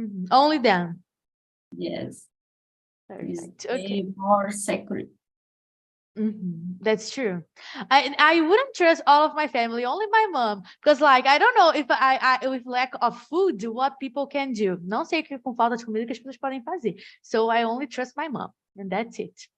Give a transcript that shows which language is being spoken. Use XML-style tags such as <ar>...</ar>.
<en>Only them. Yes. Is Perfect. Okay. more secret. That's true. I wouldn't trust all of my family, only my mom, because like I don't know if I with lack of food what people can do.</en> <pt>Não sei que com falta de comida que as pessoas podem fazer.</pt> <en>So I only trust my mom, and that's it.</en>